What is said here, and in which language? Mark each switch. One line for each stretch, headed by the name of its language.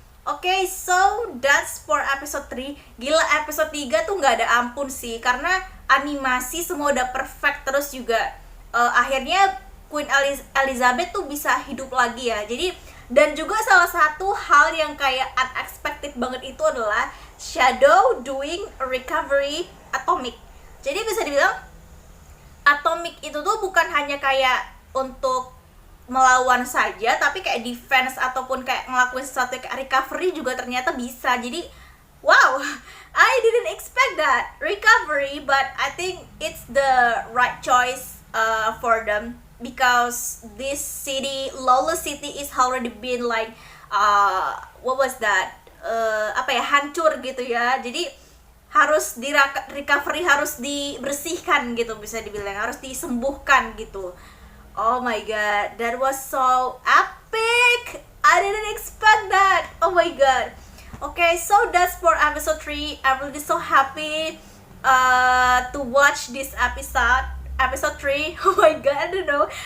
English: Oke, so that's for episode 3.
Indonesian: Gila, episode 3 tuh nggak ada ampun sih, karena animasi semua udah perfect. Terus juga akhirnya Queen Elizabeth tuh bisa hidup lagi ya. Jadi, dan juga salah satu hal yang kayak unexpected banget itu adalah Shadow doing recovery atomic. Jadi bisa dibilang atomic itu tuh bukan hanya kayak untuk melawan saja, tapi kayak defense ataupun kayak ngelakuin sesuatu kayak recovery juga ternyata bisa.
English: Jadi wow, I didn't expect that recovery, but I think it's the right choice for them, because this city, lawless city, is already been like
Indonesian: hancur gitu ya. Jadi harus di recovery, harus dibersihkan gitu bisa dibilang, harus disembuhkan gitu.
English: Oh my god, that was so epic. I didn't expect that. Oh my god. Okay, so that's for episode 3. I'm really so happy to watch this episode 3. Oh my god, I don't know.